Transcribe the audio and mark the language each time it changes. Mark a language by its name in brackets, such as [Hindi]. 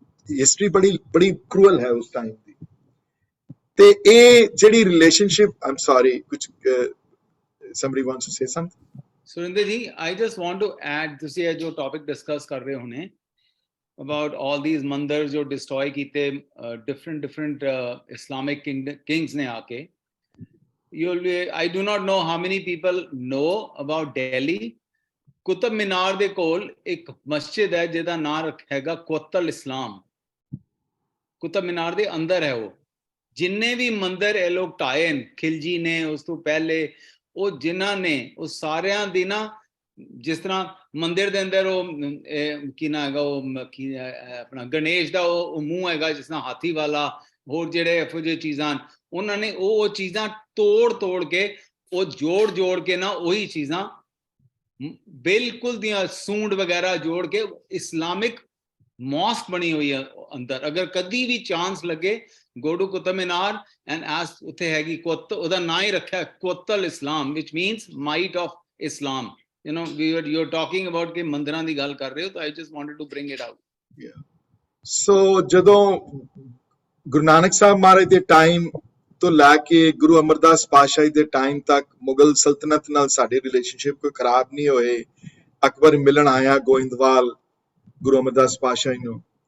[Punjabi] History ਬੜੀ cruel ਹੈ ਉਸ ਟਾਈਮ ਦੀ। ਤੇ ਇਹ ਜਿਹੜੀ ਰਿਲੇਸ਼ਨਸ਼ਿਪ, ਆਮ ਸੌਰੀ, ਕੁਝ [English] somebody wants to say something? Surinder ji, I just want to add, [Punjabi] ਤੁਸੀਂ ਇਹ ਜੋ ਟੌਪਿਕ ਡਿਸਕਸ ਕਰ ਰਹੇ ਹੋਣੇ [English] about all these [Punjabi] ਮੰਦਿਰ ਜੋ ਡਿਸਟਰੋਏ ਕੀਤੇ [English] different Islamic kings [Punjabi] ਨੇ ਆ ਕੇ। [English] I do not know how many people know about Delhi. [Punjabi] Qutub Minar ਦੇ ਕੋਲ ਇੱਕ ਮਸਜਿਦ ਹੈ ਜਿਹਦਾ ਨਾਮ ਹੈਗਾ ਕੋਤਲ ਇਸਲਾਮ। ਕੁਤਬ ਮੀਨਾਰ ਦੇ ਅੰਦਰ ਹੈ ਉਹ। ਜਿੰਨੇ ਵੀ ਮੰਦਿਰ ਇਹ ਲੋਕ ਢਾਏ ਨੇ, ਖਿਲਜੀ ਨੇ, ਉਸ ਤੋਂ ਪਹਿਲੇ ਉਹ ਜਿਨ੍ਹਾਂ ਨੇ, ਉਹ ਸਾਰਿਆਂ ਦੀ ਨਾ, ਜਿਸ ਤਰ੍ਹਾਂ ਮੰਦਿਰ ਦੇ ਅੰਦਰ ਉਹ ਕੀ ਨਾ ਹੈਗਾ, ਉਹ ਕੀ ਆਪਣਾ ਗਣੇਸ਼ ਦਾ ਉਹ ਮੂੰਹ ਹੈਗਾ ਜਿਸ ਤਰ੍ਹਾਂ ਹਾਥੀ ਵਾਲਾ, ਹੋਰ ਜਿਹੜੇ ਇਹੋ ਜਿਹੇ ਚੀਜ਼ਾਂ ਉਹਨਾਂ ਨੇ ਉਹ ਚੀਜ਼ਾਂ ਤੋੜ ਕੇ ਉਹ ਜੋੜ ਕੇ ਨਾ ਉਹੀ ਚੀਜ਼ਾਂ ਬਿਲਕੁਲ ਦੀਆਂ ਸੂੰਡ ਵਗੈਰਾ ਜੋੜ ਕੇ ਇਸਲਾਮਿਕ ਮੌਸਕ ਬਣੀ ਹੋਈ ਹੈ ਅੰਦਰ। ਅਗਰ ਕਦੀ ਵੀ ਚਾਂਸ ਲੱਗੇ, [English] go to Qutub Minar and ask, [Punjabi] ਉੱਥੇ ਹੈਗੀ ਉਹਦਾ ਨਾਂ ਹੀ ਰੱਖਿਆ ਕੋਤਲ ਇਸਲਾਮ, [English] which means might of Islam. You're talking about [Punjabi] ਕਿ ਮੰਦਿਰਾਂ ਦੀ ਗੱਲ ਕਰ ਰਹੇ ਹੋ, ਤਾਂ [English] I just wanted to bring it out. [Punjabi] So ਜਦੋਂ ਗੁਰੂ ਨਾਨਕ ਸਾਹਿਬ ਮਹਾਰਾਜ ਦੇ ਟਾਈਮ ਤੋਂ ਲੈ ਕੇ ਗੁਰੂ ਅਮਰਦਾਸ ਪਾਤਸ਼ਾਹੀ ਦੇ ਟਾਈਮ ਤੱਕ ਮੁਗਲ ਸਲਤਨਤ ਨਾਲ ਸਾਡੇ ਰਿਲੇਸ਼ਨਸ਼ਿਪ ਕੋਈ ਖਰਾਬ ਨਹੀਂ ਹੋਏ। ਅਕਬਰ ਮਿਲਣ ਆਇਆ ਗੋਇੰਦਵਾਲ ਗੁਰੂ ਅਮਰਦਾਸ ਪਾਤਸ਼ਾਹੀ ਨੂੰ।